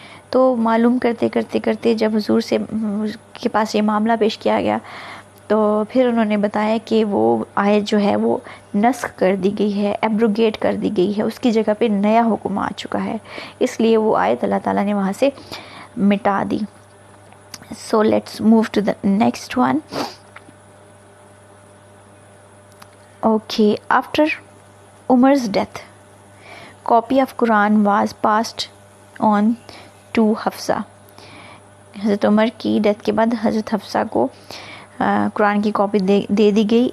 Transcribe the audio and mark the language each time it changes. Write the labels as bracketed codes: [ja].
[ur] تو معلوم کرتے کرتے کرتے جب حضور کے پاس یہ معاملہ پیش کیا گیا تو پھر انہوں نے بتایا کہ وہ آیت جو ہے وہ نسخ کر دی گئی ہے، ایبروگیٹ کر دی گئی ہے، اس کی جگہ پہ نیا حکم آ چکا ہے، اس لیے وہ آیت اللہ تعالیٰ نے وہاں سے مٹا دی. [en] So let's move to the next one. Okay, after Umar's death, copy of Quran was passed on to Hafsa. [ur] حضرت عمر کی ڈیتھ کے بعد حضرت حفصہ کو قرآن کی کاپی دے دی گئی.